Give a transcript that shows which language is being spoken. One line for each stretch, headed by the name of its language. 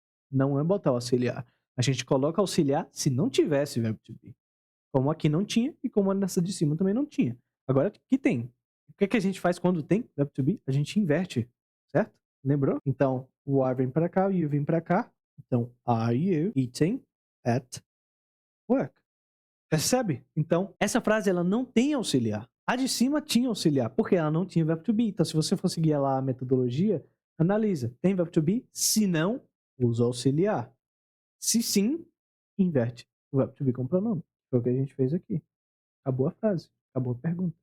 Portuguese: Não é botar o auxiliar. A gente coloca auxiliar se não tivesse verbo to be. Como aqui não tinha e como nessa de cima também não tinha. Agora aqui tem. O que que a gente faz quando tem verbo to be? A gente inverte, certo? Lembrou? Então, o are vem para cá, o you vem para cá.
English: Então, are you eating at work?
Portuguese: Percebe? Então, essa frase ela não tem auxiliar. A de cima tinha auxiliar, porque ela não tinha verbo to be. Então, se você for seguir lá a metodologia, analisa. Tem verbo to be? Se não, usa auxiliar. Se sim, inverte o verbo to be com pronome. Foi o que a gente fez aqui. Acabou a frase. Acabou a pergunta.